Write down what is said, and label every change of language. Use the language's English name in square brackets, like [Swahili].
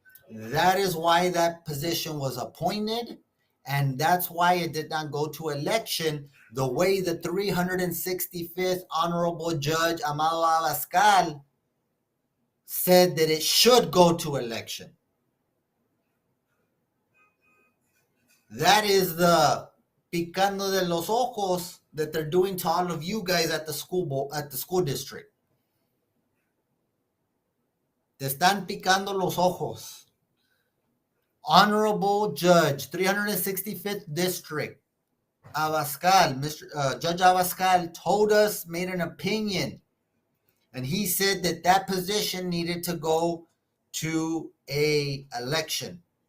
[English] That is why that position was appointed, and that's why it did not go to election the way the 365th Honorable Judge Amado Abascal said that it should go to election. That is the picando de los ojos that they're doing to all of you guys at the school district. [Spanish] Te están picando los ojos. [English] Honorable Judge, 365th District, Abascal, Judge Abascal told us, made an opinion, and he said that that position needed to go to a election.